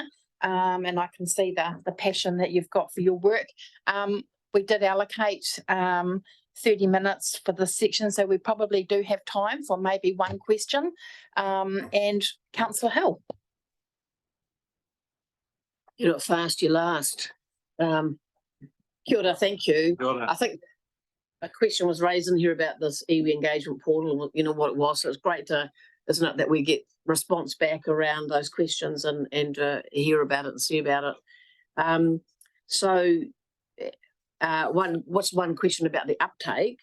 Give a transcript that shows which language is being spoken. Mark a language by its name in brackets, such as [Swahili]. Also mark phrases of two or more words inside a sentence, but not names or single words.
[English] And I can see the passion that you've got for your work. We did allocate 30 minutes for this section, so we probably do have time for maybe one question. And Councillor Hill. You're not fast, you last. [Māori] Kia ora, [English] thank you. [Māori] Kia ora. [English] I think a question was raised in here about this iwi engagement portal, you know, what it was. So it's great to, isn't it, that we get response back around those questions and hear about it and see about it. What's one question about the uptake?